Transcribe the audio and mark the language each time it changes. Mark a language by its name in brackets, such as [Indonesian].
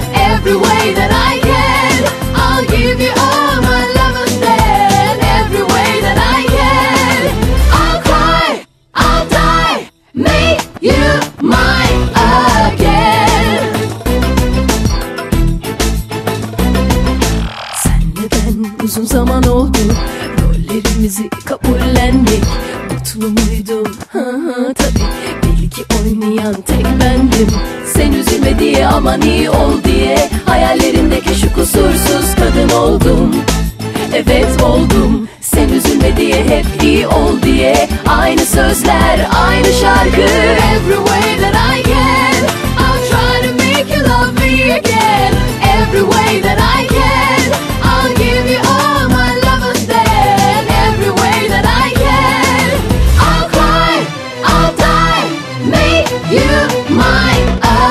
[English] Every way that I can, I'll give you all my love and then. Every way that I can, I'll cry, I'll die, make you mine again. [Turkish] Senle ben uzun zaman oldu, rollerimizi kabullendik. Mutlu muydum? Tabii, belki oynayan tek bendim. Sen üzülme diye, aman iyi ol diye, hayallerindeki şu kusursuz kadın oldum. Evet oldum. Sen üzülme diye, hep iyi ol diye, aynı sözler, aynı şarkı. [English] Every way that I can, I'll try to make you love me again. Every way that I can, I'll give you all my love and then. Every way that I can, I'll cry, I'll die, make you mine again.